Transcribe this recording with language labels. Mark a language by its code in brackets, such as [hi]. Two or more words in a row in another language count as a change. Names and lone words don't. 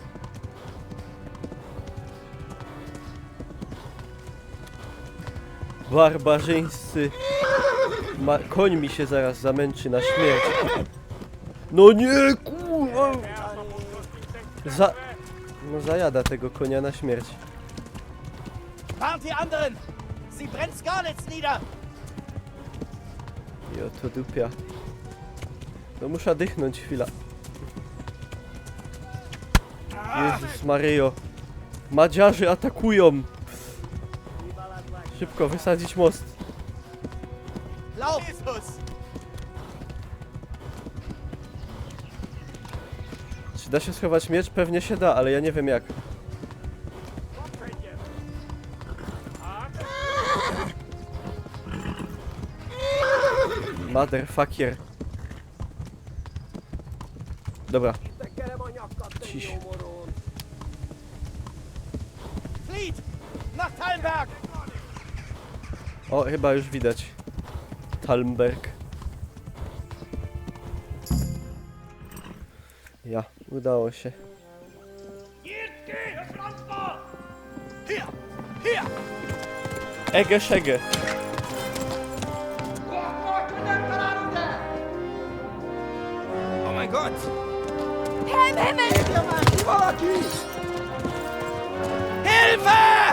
[pl] Barbarzyńscy. Koń mi się zaraz zamęczy na śmierć. No nie, kurwa. No zajada tego konia na śmierć. [de] Warnt die anderen! Sie brennt Skarnitz nieder! [pl] Jo, to dupia. No muszę dychnąć chwila. Jezus Maryjo. Madziarzy atakują. Szybko wysadzić most. [de] Lauf! Jesus! [pl] Czy da się schować miecz? Pewnie się da, ale ja nie wiem jak. [en] Motherfucker. [pl] Dobra. Ciś. [de] Flieht! Nach Talmberg! [pl] O, chyba już widać. Talmberg. Ja, udało się. [de] Hier! Hier! Ege szege. Oh mein Gott! Herr im Himmel! Hilfe!